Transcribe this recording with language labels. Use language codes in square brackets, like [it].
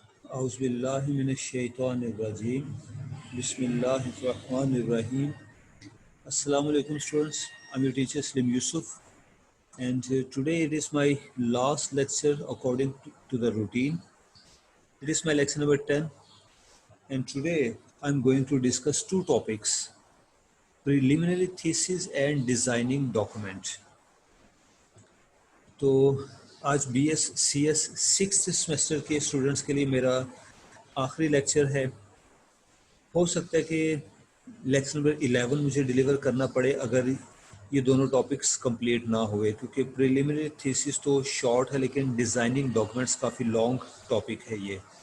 [ar] اعوذ باللہ من الشیطان الرجیم بسم اللہ الرحمن الرحیم السلام علیکم students. [en] I'm your teacher Slim Yusuf, and today it is my last lecture according to the routine. It is my lecture number 10, and today I'm going to discuss two topics: preliminary thesis and designing document. [ur] تو آج B S C S six semester کے students کے لیے میرا آخری lecture ہے. ہو سکتا ہے کہ لیکچر نمبر 11 مجھے ڈیلیور کرنا پڑے اگر یہ دونوں ٹاپکس کمپلیٹ نہ ہوئے، کیونکہ پریلیمنری تھیسس تو شارٹ ہے لیکن ڈیزائننگ ڈاکومنٹس کافی لانگ ٹاپک ہے یہ.